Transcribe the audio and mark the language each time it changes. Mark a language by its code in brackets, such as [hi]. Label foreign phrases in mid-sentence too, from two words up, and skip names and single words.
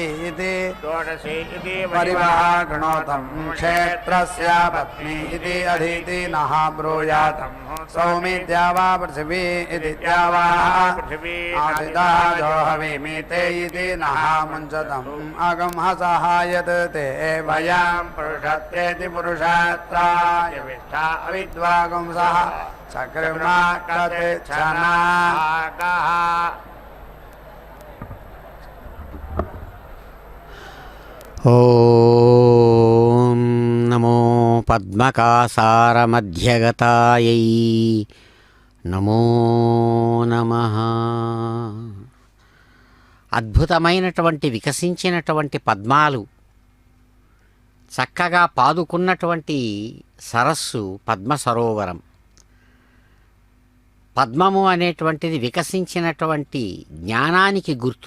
[sa] इति षोडशी इति परिवः गृणोतं क्षेत्रस्य पत्नी इति अधीति नः ब्रूयातम् सौमि द्यावा पृथिवी इति द्यावा पृथिवी नाथितः जोहवीमिते इति नः मुञ्चतम् अगमसः यत् ते वयं पुरुषत्वेति पुरुषत्राय विष्ठा अविद्वागुंसः चक्रमा कतिच्छनाकः ॐ नमो पद्मकासारमध्यगतायै నమో నమః. [te] అద్భుతమైనటువంటి వికసించినటువంటి పద్మాలు చక్కగా పాదుకున్నటువంటి సరస్సు పద్మ సరోవరం. పద్మము అనేటువంటిది వికసించినటువంటి జ్ఞానానికి గుర్తు.